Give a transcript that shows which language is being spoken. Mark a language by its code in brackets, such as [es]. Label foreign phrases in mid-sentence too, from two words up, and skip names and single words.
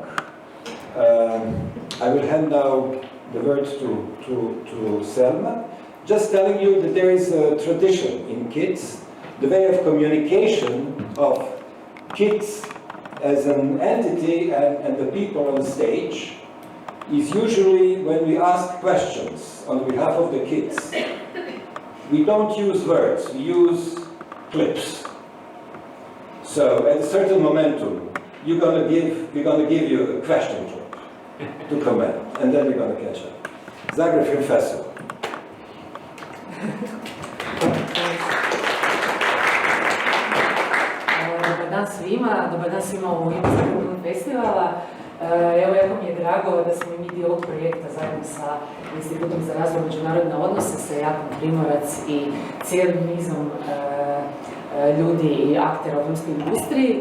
[en] I will hand now the words to Selma, just telling you that there is a tradition in kids, the way of communication of kids as an entity and the people on stage is usually when we ask questions on behalf of the kids. We don't use words, we use clips. So at a certain momentum, we're gonna give you a question clip to comment, and then we're gonna catch up. Zagreb Film Festival. [hr] Dobar dan svima u ime Zagreb Film Festivala. Evo, jako mi je drago da smo i mi dio ovog projekta zajedno sa Institutom za razvoj međunarodne odnose, sa Jakom Primorac i cijelim nizom ljudi i aktera u filmskoj industriji.